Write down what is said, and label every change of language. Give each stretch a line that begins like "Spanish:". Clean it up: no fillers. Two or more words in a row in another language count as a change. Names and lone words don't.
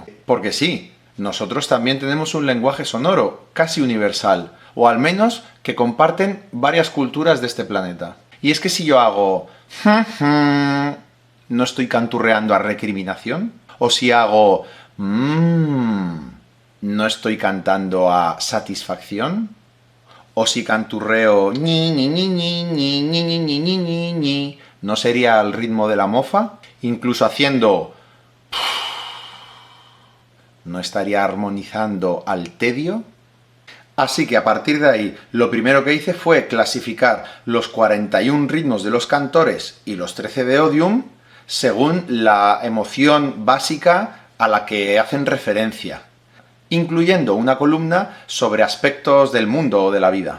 Spanish: Porque sí, nosotros también tenemos un lenguaje sonoro casi universal, o al menos que comparten varias culturas de este planeta. Y es que si yo hago ¿no estoy canturreando a recriminación? O si hago ¿no estoy cantando a satisfacción? O si canturreo ñi ñi ñi ñi ñi ñi ñi ñi ñi ñi ñi, ¿no sería el ritmo de la mofa? Incluso haciendo ¿no estaría armonizando al tedio? Así que a partir de ahí, lo primero que hice fue clasificar los 41 ritmos de los cantores y los 13 de Odium según la emoción básica a la que hacen referencia, incluyendo una columna sobre aspectos del mundo o de la vida.